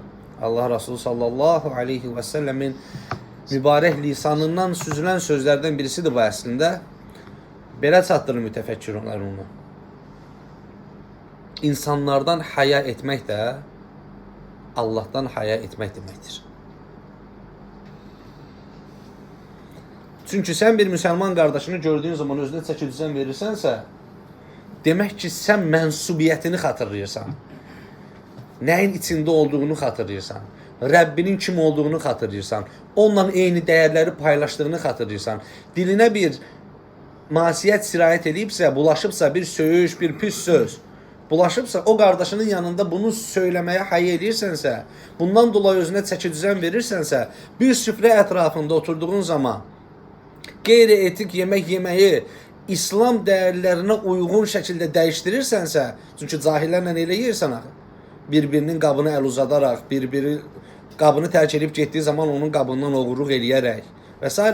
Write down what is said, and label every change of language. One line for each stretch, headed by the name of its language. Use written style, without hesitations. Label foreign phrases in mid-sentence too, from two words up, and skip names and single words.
Azerbaijani: Allah Resulü
Arabic: صلى الله عليه وسلم
Azerbaijani: mübarək lisanından süzülən sözlərdən birisidir bu əslində. Belə çatdırır mütəfəkkirlər onu. İnsanlardan haya etmək də Allah'tan haya etmək deməkdir.
Turkish: Çünkü sen bir Müslüman kardeşini gördüğün zaman özüne çeki düzen
Azerbaijani: verirsənsə, demək ki, sən mənsubiyyətini xatırlayırsan. Nəyin içində olduğunu xatırlayırsan. Rəbbinin kim olduğunu xatırlayırsan. Onunla eyni dəyərləri paylaşdığını xatırlayırsan. Dilinə bir masiyyət sirayət edibsə, bulaşıbsa, bir söyüş, bir pis söz bulaşıbsa, o qardaşının yanında bunu söyləməyə hay edirsənsə, bundan dolayı özünə çəki düzən verirsənsə, bir süfrə ətrafında oturduğun zaman qeyri-etik yemək yeməyi İslam dəyərlərinə uyğun şəkildə dəyişdirirsənsə, çünki cahillərlə elə yersən axı, bir-birinin qabını əl uzadaraq, bir-biri qabını tərk edib getdiyi zaman onun qabından oğurluq eləyərək və s.